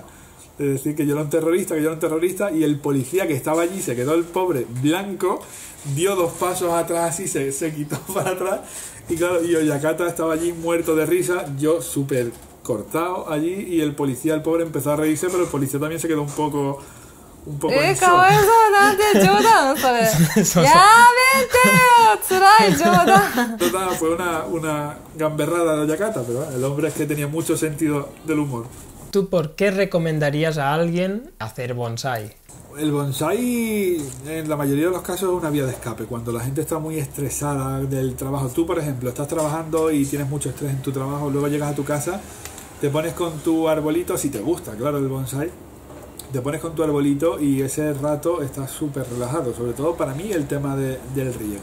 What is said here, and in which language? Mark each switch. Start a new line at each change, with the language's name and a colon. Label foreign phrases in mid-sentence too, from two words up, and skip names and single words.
Spanish: Es decir, que yo era un terrorista, y el policía que estaba allí se quedó el pobre blanco, dio 2 pasos atrás así, se quitó para atrás, y claro, y Oyakata estaba allí muerto de risa, yo súper cortado allí, y el policía, el pobre, empezó a reírse, pero el policía también se quedó un poco en
Japanese: かわい
Spanish: shock.
Japanese: そうなんて冗談それ。そうそうやめてよ、つらい冗談。
Spanish: Total, fue una gamberrada de Oyakata, pero bueno, el hombre es que tenía mucho sentido del humor. ¿Tú por qué recomendarías a alguien hacer bonsai? El bonsai en la mayoría de los casos es una vía de escape. Cuando la gente está muy estresada del trabajo, tú por ejemplo estás trabajando y tienes mucho estrés en tu trabajo, luego llegas a tu casa, te pones con tu arbolito, si te gusta, claro, el bonsai, te pones con tu arbolito y ese rato estás súper relajado, sobre todo para mí el tema del riego.